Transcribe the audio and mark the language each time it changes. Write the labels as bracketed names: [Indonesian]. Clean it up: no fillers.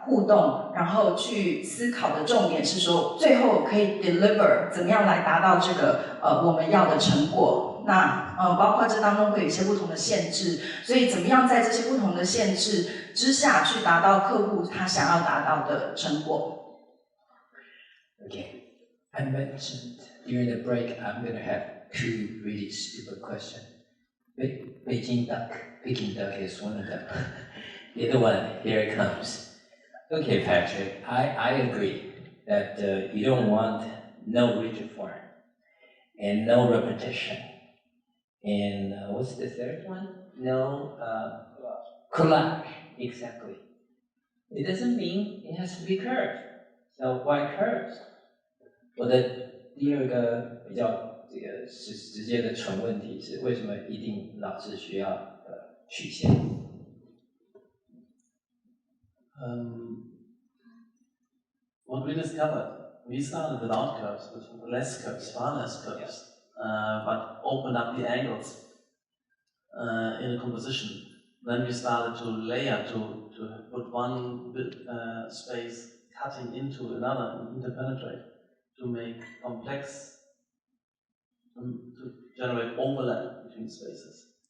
[Chinese] 互动，然后去思考的重点是说，最后可以 deliver 怎么样来达到这个我们要的成果。那包括这当中会有一些不同的限制，所以怎么样在这些不同的限制之下去达到客户他想要达到的成果。 [English] Okay, I mentioned during the break I'm going to have 2 really stupid questions. Beijing duck, Peking duck is one of them. The other one, here it comes. Okay, Patrick, I agree that you don't want no rigid form and no repetition. And what's the third one? No collage, exactly. It doesn't mean it has to be curved. So why curves? [Chinese] 我的第二个比较这个是直接的纯问题是，为什么一定老是需要曲线？ [English] What we discovered, we started without curves, with less curves, far less curves, but opened up the angles in a composition. Then we started to layer, to put one space cutting into another and interpenetrate, to make complex, to generate overlap between spaces.